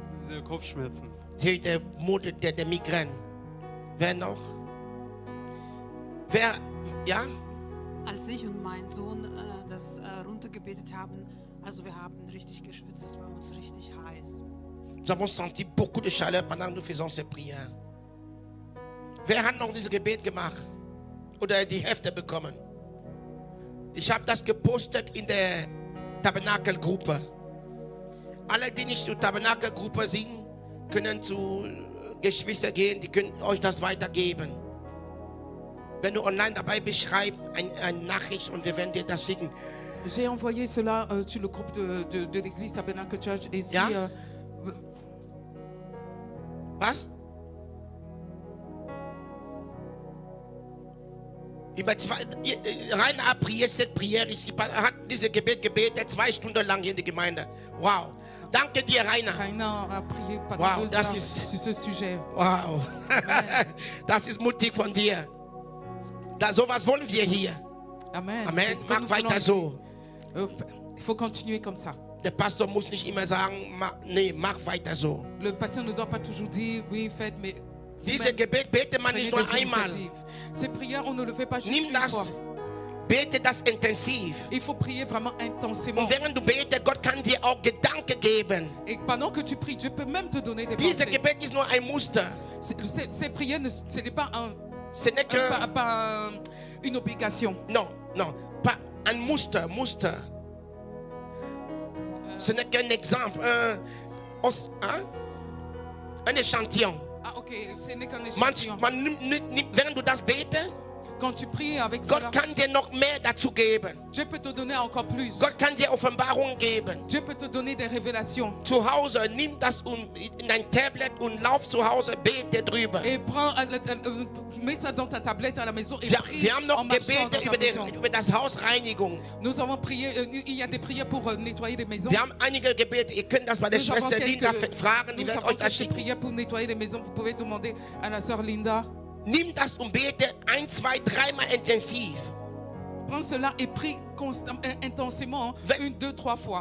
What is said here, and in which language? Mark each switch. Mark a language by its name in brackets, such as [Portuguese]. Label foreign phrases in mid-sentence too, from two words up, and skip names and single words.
[German] diese Kopfschmerzen. Der Migräne. Wer noch? Wer? Ja? Als ich und mein Sohn das runtergebetet haben, also wir haben richtig geschwitzt, das war uns richtig heiß. [French] Nous avons senti beaucoup de chaleur pendant que nous faisons ces prières. [German] Wer hat noch dieses Gebet gemacht? Oder die Hefte bekommen? Ich habe das gepostet in der Tabernakelgruppe. Alle, die nicht zur Tabernakelgruppe sind, können zu Geschwistern gehen, die können euch das weitergeben. Wenn du online dabei bist, schreib eine Nachricht und wir werden dir das schicken. [French] J'ai envoyé cela sur le groupe de l'église Tabernacle Church. Et si, [German] Ja? Was? [French] Rainer a prié cette prière ici. [German] Hat diese Gebet gebetet 2 Stunden lang in der Gemeinde. Wow. Danke dir, Rainer. [French] Rainer a prié pendant [German] Wow, [French] 2 [German] das [French] heures [German] ist- [French] sur ce sujet. [German] Wow. Das ist mutig von dir. Sowas wollen wir hier. Amen. Amen. [French] C'est ce que [German] Mach [French] nous [German] weiter [French] voulons [German] so. [French] ici. Il faut continuer comme ça. [German] Der Pastor muss nicht immer sagen, nee, mach weiter so. [French] Le pasteur ne doit pas toujours dire oui, faites, mais [German] Diese [French] vous-même, [German] Gebet betet man [French] prenez [German] nicht nur [French] des [German] einmal. [French] initiatives. Ces prières, on ne le fait pas juste [German] Nimm [French] une fois. [German] das. Bete das intensiv. [French] Il faut prier vraiment intensément. [German] Und während du betest, Gott kann dir auch Gedanken geben. [French] Et pendant que tu pries, Dieu peut même te donner des [German] Dieses [French] pensées. [German] Gebet ist nur ein Muster. [French] Ces prières, ce n'est pas, Ce n'est que... une obligation. Non, non, pas un muster. Ce n'est qu'un exemple, un échantillon. Ah, ok, ce n'est qu'un échantillon. [German] Während du das betest, [French] Quand tu pries avec cela, [German] Gott kann dir noch mehr dazu geben. [French] Dieu peut te donner encore plus. [German] Gott kann dir Offenbarungen geben. [French] Dieu peut te donner des révélations. [German] Zu Hause, nimm das in dein Tablet und lauf zu Hause, bete drüber. [French] Et mets ça dans ta tablette à la maison et prie [German] Wir haben [French] en [German] noch [French] marchant dans [German] Gebete [French] ta maison. [German] über das Hausreinigung. [French] Nous avons prié, il y a des prières pour nettoyer les maisons. [German] Wir haben einige Gebete, ihr könnt das bei der [French] Nous avons [German] Schwester Linda [French] quelques, [German] fragen, die [French] nous [German] wird [French] avons [German] euch das [French] quelques [German] schicken. [French] prières pour nettoyer les maisons. Vous pouvez demander à la sœur Linda. [German] Nimm das und bete 1, 2, 3 Mal intensiv. [French] Prends cela et prie intensément, 1, 2, 3 fois.